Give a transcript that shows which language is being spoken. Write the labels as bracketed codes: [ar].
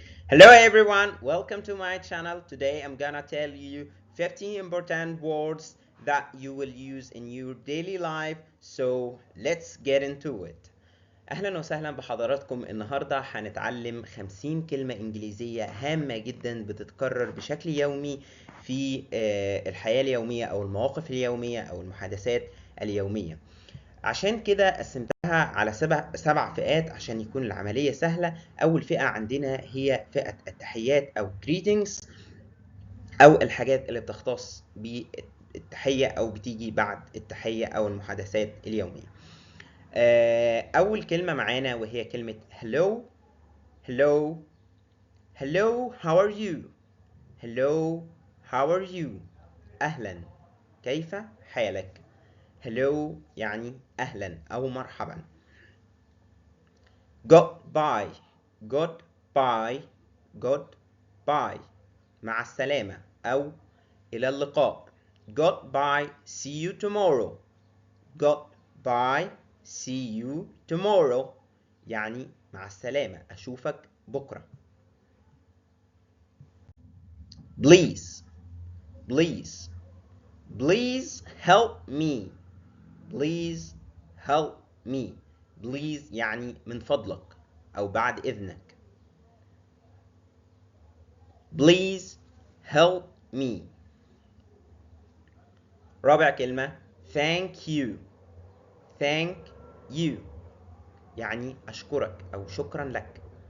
[en] Hello everyone, welcome to my channel. Today I'm gonna tell you 15 important words that you will use in your daily life. So let's get into it. [ar] أهلا وسهلا بحضراتكم. النهاردة هنتعلم 50 كلمة إنجليزية هامة جدا بتتكرر بشكل يومي في الحياة اليومية أو المواقف اليومية أو المحادثات اليومية. عشان كده قسمتها على سبع فئات عشان يكون العملية سهلة. أول فئة عندنا هي فئة التحيات أو greetings، أو الحاجات اللي بتختص بالتحية أو بتيجي بعد التحية أو المحادثات اليومية. أول كلمة معانا وهي كلمة hello. [en] hello hello how are you. hello how are you. [ar] أهلا، كيف حالك. hello يعني أهلا أو مرحبا. goodbye goodbye goodbye مع السلامة أو إلى اللقاء. [en] goodbye see you tomorrow. goodbye see you tomorrow [ar] يعني مع السلامة أشوفك بكرة. [en] please please please help me. please help me. [ar] please يعني من فضلك أو بعد إذنك. [en] please help me. [ar] رابع كلمة thank you. thank you يعني أشكرك أو شكرا لك.